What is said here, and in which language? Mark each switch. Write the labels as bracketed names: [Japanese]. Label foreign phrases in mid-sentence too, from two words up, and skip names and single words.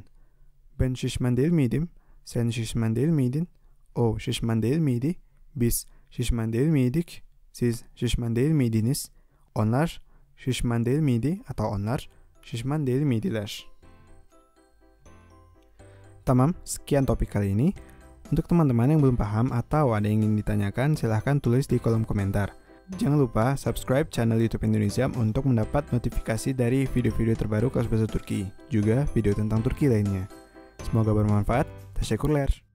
[Turkish] Ben şişman değil miydim? Sen şişman değil miydin? O şişman değil miydi? Biz şişman değil miydik? Siz şişman değil miydiniz? Onlar şişman değil miydi? Atau onlar şişman değil miydiler? [Indonesian] Tamam, sekian topik kali ini. Untuk teman-teman yang belum paham atau ada yang ingin ditanyakan, silahkan tulis di kolom komentar. Jangan lupa subscribe channel YouTube Indonesia untuk mendapat notifikasi dari video-video terbaru kelas bahasa Turki, juga video tentang Turki lainnya. Semoga bermanfaat. Teşekkürler.